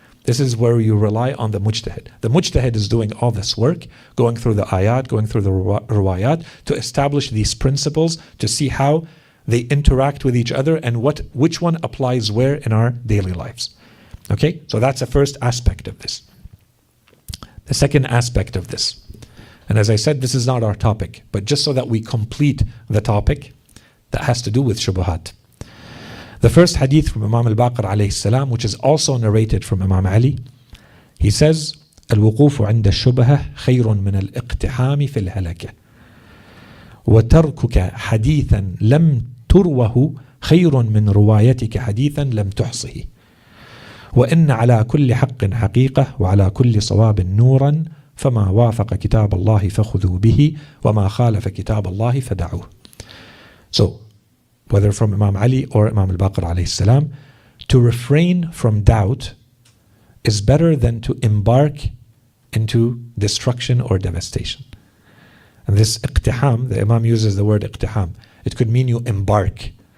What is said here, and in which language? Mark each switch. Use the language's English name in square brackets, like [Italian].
[English] This is where you rely on the mujtahid. The mujtahid is doing all this work, going through the ayat, going through the riwayat, to establish these principles, to see how they interact with each other and which one applies where in our daily lives. Okay, so that's the first aspect of this. The second aspect of this, and as I said, this is not our topic, but just so that we complete the topic that has to do with Shubhat. The first hadith from Imam al-Baqir alayhi salam, which is also narrated from Imam Ali, he says, [Arabic] الوقوف عند الشبهة خير من الاقتحام في الهلكة وتركك حديثا لم تروه خير من روايتك حديثا لم تحصه وإن على كل حق حقيقة وعلى كل صواب نورا فما وافق كتاب الله فخذوا به وما خالف كتاب الله فدعوه. [English] So, whether from Imam Ali or Imam al-Baqir alayhi salam, to refrain from doubt is better than to embark into destruction or devastation. And this iqtiham, the Imam uses the word iqtiham. It could mean you embark.